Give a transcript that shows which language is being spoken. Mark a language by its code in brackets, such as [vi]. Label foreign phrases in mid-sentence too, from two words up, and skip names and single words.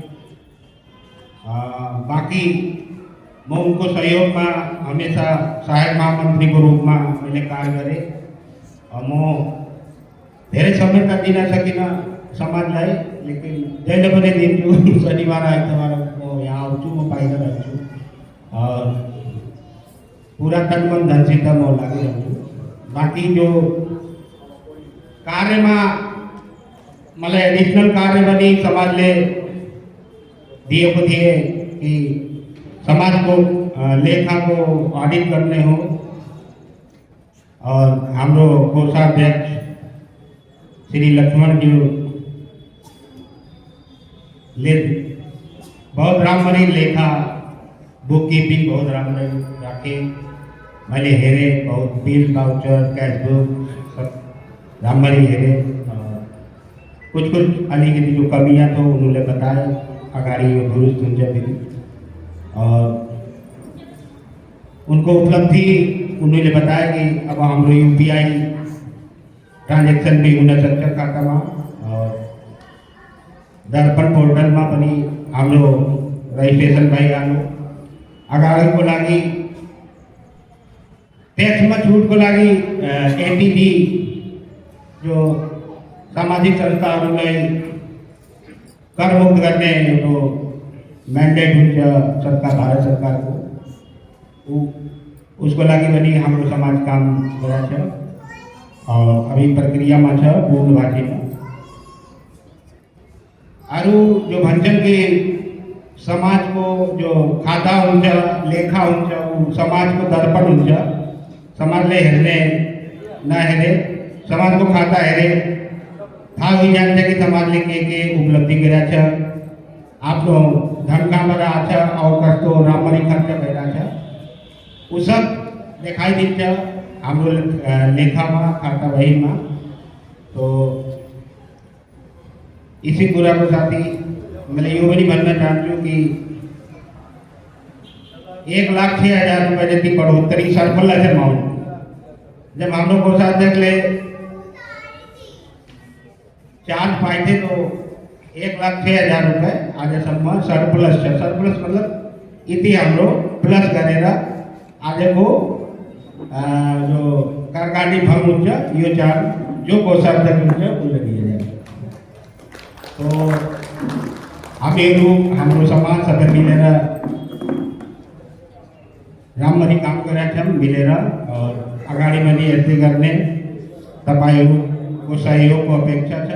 [ne] बाँकी म उनको सहयोगमा हमेशा सहायक महामन्त्रीको रूपमा मैले कार्य गरेँ। म धेरै समय त दिन सकिनँ समाजलाई, लेकिन जहिले पनि दिन्छु। शनिबार आइतबार म यहाँ आउँछु, म बाहिर रहन्छु और पूरा तन मन धनसित म लागिरहन्छु। बाँकी जो कार्यमा मलाई एडिशनल कार्य पनि समाजले दिएको थिए कि समाजको लेखाको ऑडिट गर्ने हो और हाम्रो कोषाध्यक्ष श्री लक्ष्मण जी ले बहुत राम्ररी लेखा [en] book keeping [ne] बहुत राम्ररी राखे। मैले हेरेँ, बहुत [en] bill voucher cash book [ne] सब राम्ररी हेरेँ। [hi] कुछ अलिकति जो कमियाँ तो उन्होंने बताए, [ne] अगाडि यो दुरुस्त हुन्छ फेरि। और उनको उपलब्धि [hi] उन्होंने बताया [ne] कि अब हाम्रो [en] UPI transaction [ne] भी हुन सक्छ खातामा और दर्पण पोर्टलमा पनि हाम्रो रजिस्ट्रेसन भइरहनु। अगाडिको लागि ट्याक्समा छुटको लागि एटीडी जो सामाजिक संस्थाहरूलाई करमुक्त गर्ने एउटा म्यान्डेट हुन्छ सरकार, भारत सरकारको, उसको लागि पनि हाम्रो समाज काम गरेछ और अभी प्रक्रियामा छ पूर्ण भाषीमा। अरू जो भन्छन् कि समाजको जो खाता हुन्छ, लेखा हुन्छ, ऊ समाजको दर्पण हुन्छ। समाजले हेर्ने नहेरे, समाजको खाता हेरे थाहा भइजान्छ कि समाजले के उपलब्धि गरेछ, आफ्नो धन कहाँबाट आछ और कस्तो राम्ररी खर्च भइरहेछ, ऊ सब देखाइदिन्छ हाम्रो लेखामा, खाता बहीमा। [hi] तो इसी [ne] कुरा को साथी मैले यो पनि भन्न चाहन्छु कि 1,06,000 रुपये जति बढोत्तरी [en] surplus amount [ne] जब हाम्रो कोषाध्यक्षले चार्ज [hi] पाए थे तो [ne] 1,06,000 रुपये आजसम्म सरप्लस छ। सरप्लस मतलब यति हाम्रो प्लस गरेर आजको जो कारकारी फर्म हुन्छ यो चार्ज जो कोषाध्यक्ष हुन्छ उसले दिइन्छ। तो हामीहरू हाम्रो समाज सबै मिलेर राम्ररी काम गरेका छौँ मिलेर और अगाडि पनि यस्तै गर्ने तपाईहरुको सहयोगको अपेक्षा छ।